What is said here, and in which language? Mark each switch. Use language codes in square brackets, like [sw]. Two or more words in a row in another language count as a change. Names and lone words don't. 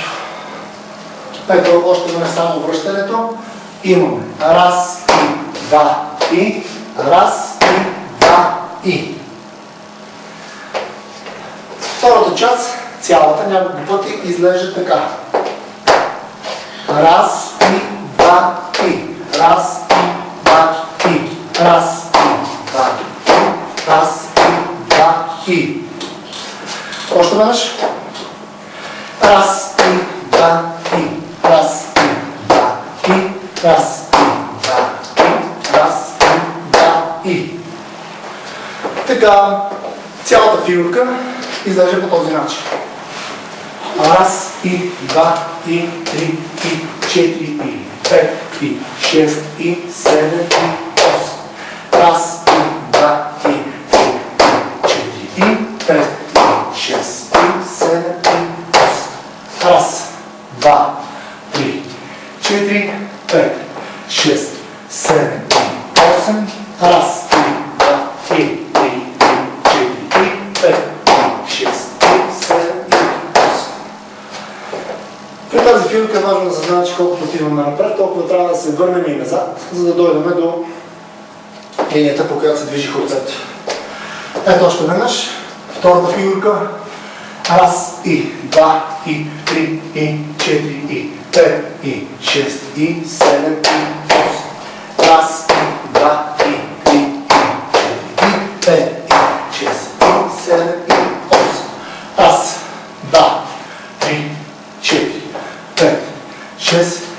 [bg] Ето още веднъж само връщането. Имаме раз и 2 и. Раз и 2 и. Втората част, цялата, няколко пъти изглежда така. Раз и 2 и. Раз и 2 и. Раз и 2 и. Раз и 2 и. Още веднъж. Раз и 2 и. Раз и 2 и. Раз и 2 и. Раз и 2 и. Така, цялата фигурка изглежда по този начин. Раз и 2 и 3 и 4 и 5 и 6 и 7 и 8. Раз и 2 и 3 и 4 и 5 и 6 и 7 и 8. Раз, 2, 3, 4, 5, 6, 7 и 8. Раз и 2 и 3 и 4 и 5 и 6 и 7 и 8. При тази фигурка е важно да се знае, че колкото отиваме напред, толкова трябва да се върнем и назад, за да дойдем до линията, по която се движи хорцето. Ето още веднъж. Втората фигурка. Раз и 2 и 3 и 4 и 5 и 6 и 7 и 8. Раз и 2 и 3 и 4 и 5 и 6 и 7 и 8. Раз, 2, 3, 4, 5, 6,